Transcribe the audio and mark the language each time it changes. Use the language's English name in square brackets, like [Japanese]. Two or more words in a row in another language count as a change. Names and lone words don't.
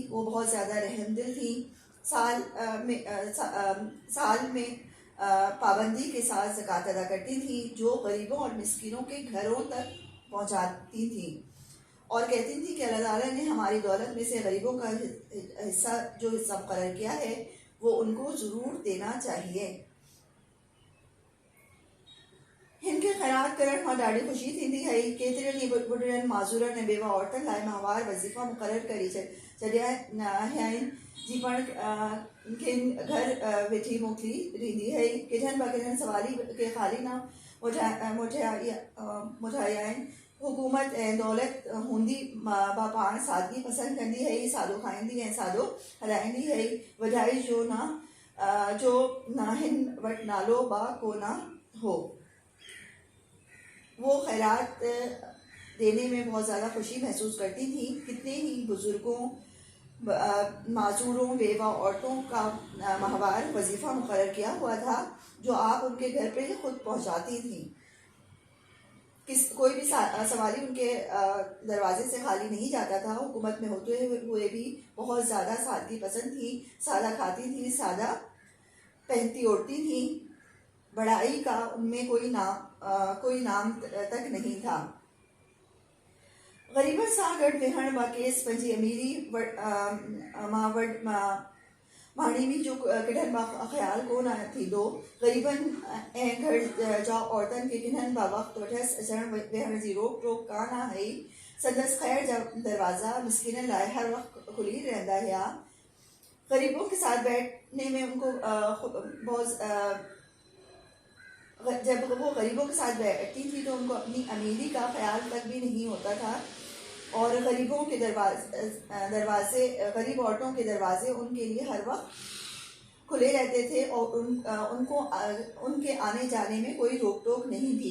[Urdu] وہ بہت زیادہ رحم دل تھی۔ سال میں پابندی کے ساتھ زکات ادا کرتی تھی جو غریبوں اور مسکینوں کے گھروں تک پہنچاتی تھی اور کہتی تھی کہ اللہ تعالیٰ نے ہماری دولت میں سے غریبوں کا حصہ مقرر کیا ہے وہ ان کو ضرور دینا چاہیے. [Sindhi] हिनखे ख़ैरात करण मां ॾाढी ख़ुशी थींदी हुई। केतिरनि ई बुढड़नि माज़ूरनि ऐं बेवा औरतुनि लाइ माहवार वज़ीफ़ा मुक़ररु करे छॾिया आहिनि जी पाण खेनि घर वेठी मोकिली ॾींदी हुई। किथनि ब किथनि सवाली के ख़ाली न मुठाया आहिनि। हुकूमत ऐं दौलत हूंदी बा पाण सादगी पसंदि कंदी हुई। सादो खाईंदी ऐं सादो हलाईंदी हुई। वधाई जो न हिन वटि नालो बा को न हो। [Urdu] وہ خیرات دینے میں بہت زیادہ خوشی محسوس کرتی تھی. کتنے ہی بزرگوں معذوروں بیوہ عورتوں کا ماہوار وظیفہ مقرر کیا ہوا تھا جو آپ ان کے گھر پہ خود پہنچاتی تھی. کوئی بھی سوالی ان کے دروازے سے خالی نہیں جاتا تھا. حکومت میں ہوتے ہوئے بھی بہت زیادہ سادگی پسند تھی. سادہ کھاتی تھی، سادہ پہنتی اوڑھتی تھی. بڑائی کا ان میں کوئی نام تک نہیں تھا. [Sindhi] गरीबन सां गॾु वेहण व केस पंहिंजी अमीरी माड़ी में जो किढ़न बा ख्याल को ना थी दो गरीबन घर जा औरतन के किन्हन बा वक्त वठस अचण वेहण जी रोक टोक का ना है संदस खैर जब दरवाज़ा मिस्किन लाए हर वक्त खुली रहता है। [Urdu] غریبوں کے ساتھ بیٹھنے میں ان کو بہت جب وہ غریبوں کے ساتھ بیٹھتی تھی تو ان کو اپنی امیری کا خیال تک بھی نہیں ہوتا تھا اور غریبوں کے دروازے غریب عورتوں کے دروازے ان کے لیے ہر وقت کھلے رہتے تھے اور ان کو ان کے آنے جانے میں کوئی روک ٹوک نہیں تھی.